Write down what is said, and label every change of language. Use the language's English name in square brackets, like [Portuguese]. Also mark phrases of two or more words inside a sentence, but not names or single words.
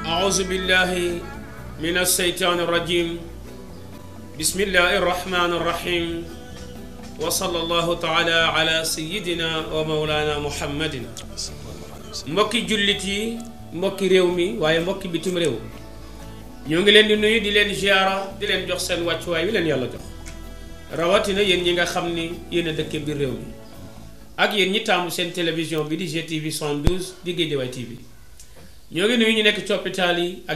[Arabic] أعوذ بالله من الشيطان الرجيم بسم الله الرحمن الرحيم وصلى الله تعالى على سيدنا ومولانا محمد [Wolof] mbokki jullit yi mbokki réew mi waaye mbokki bitim réew ñoo ngi leen di nuyu di leen ziara di leen jox seen wàccuwaay wi leen yàlla jox rawatina yéen ñi nga xam ni yéen a dëkke biir réew mi ak yéen ñi taamu seen télévision bi di GTV 112 di Guédiawaye TV ñoo ngi nuyu ñu nekk ci hôpital yi ak